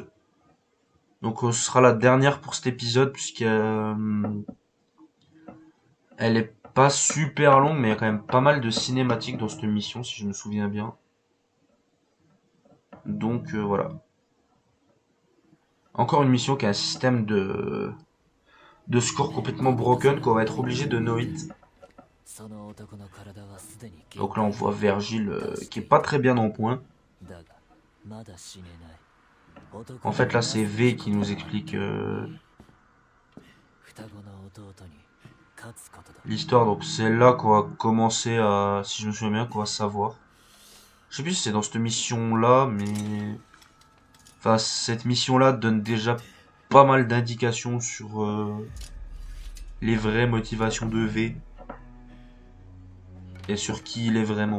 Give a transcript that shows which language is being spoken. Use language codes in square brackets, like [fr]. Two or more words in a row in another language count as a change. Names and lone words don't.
[fr] Donc ce sera la dernière pour cet épisode puisqu'elle elle est pas super longue, mais il y a quand même pas mal de cinématiques dans cette mission si je me souviens bien. Donc voilà. Encore une mission qui a un système de score complètement broken qu'on va être obligé de [en] no hit. [ja] その男の体はすでに限界 [fr] Donc là on voit Vergile qui est pas très bien en point. [ja] だがまだ死ねない。 [fr] En fait là c'est V qui nous explique [ja] 双子の弟に勝つことだ。 [fr] l'histoire. Donc c'est là qu'on va commencer à, si je me souviens bien, qu'on va savoir. Je sais plus si c'est dans cette mission là, mais enfin cette mission là donne déjà pas mal d'indications sur les vraies motivations de V et sur qui il est vraiment.